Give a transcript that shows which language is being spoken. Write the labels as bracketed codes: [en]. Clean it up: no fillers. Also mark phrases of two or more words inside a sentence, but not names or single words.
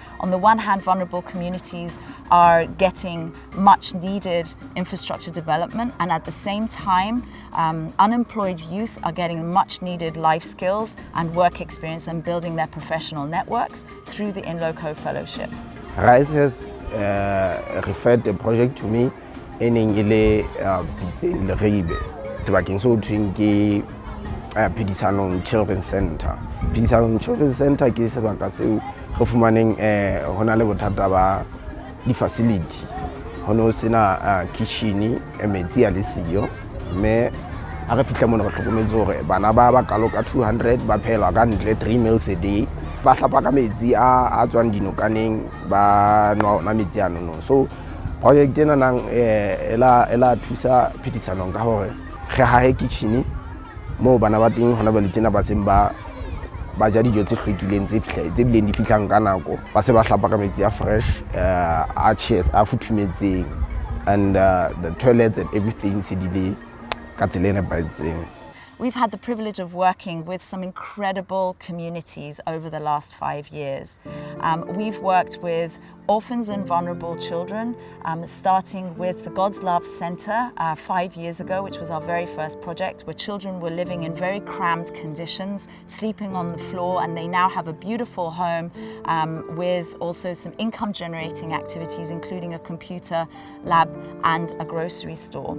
[en] On the one hand, vulnerable communities are getting much needed infrastructure development, and at the same time unemployed youth are getting much needed life skills and work experience and building their professional networks through the In Loco Fellowship. RISE has referred the project to me in Ndebele [st] sebakeng so thweng ke [en] Phedisanong Children's Center. [st] Phedisanong Children's Center ke sebaka seo re fumaneng hona le bothata ba di-facility. Hono sena kitchen metsi a le siyo, mme a re fihla mona re hlokometse hore bana ba bakalo ka 200 ba phela ka ntle [en] 3 meals a day. [st] Ba hlapa ka metsi a tswang dinokaneng, ba nwa ona metsi ano. So project ena nang ela thusa Phedisanong ka hore re hahe kitchen mo bana ba teng hona ba le tsena ba seng ba ja dijo tse hlwekileng tse bileng di fihlang ka nako, ba se ba hlapa ka metsi a fresh, a futhumetseng, [en] and the toilets and everything [st] se dile ka tsela e nepahetseng. [en] We've had the privilege of working with some incredible communities over the last 5 years. We've worked with orphans and vulnerable children, starting with the God's Love Center 5 years ago, which was our very first project, where children were living in very cramped conditions, sleeping on the floor, and they now have a beautiful home with also some income generating activities, including a computer lab and a grocery store.